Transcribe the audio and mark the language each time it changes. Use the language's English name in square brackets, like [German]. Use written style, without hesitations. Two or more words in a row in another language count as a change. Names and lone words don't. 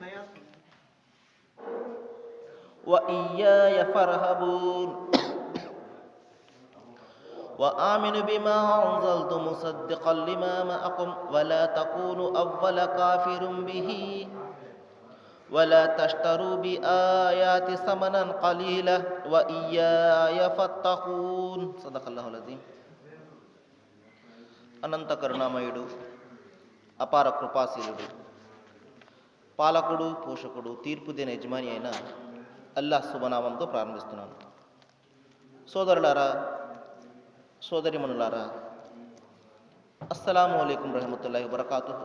[Arabic] وإياي فارهبون وآمنوا بما أنزلت مصدقا لما معكم ولا تكونوا أول كافر به ولا تشتروا بآياتي ثمنا قليلا وإياي فاتقون صدق الله العظيم. [Telugu] అనంత కరుణామయుడు, అపార కృపాశీలుడు, పాలకుడు, పోషకుడు, తీర్పు దేని యజమాని అయిన అల్లాహ్ శుభనామంతో ప్రారంభిస్తున్నాను. సోదరులారా, సోదరిమణులారా, [Arabic] السلام عليكم ورحمة الله وبركاته.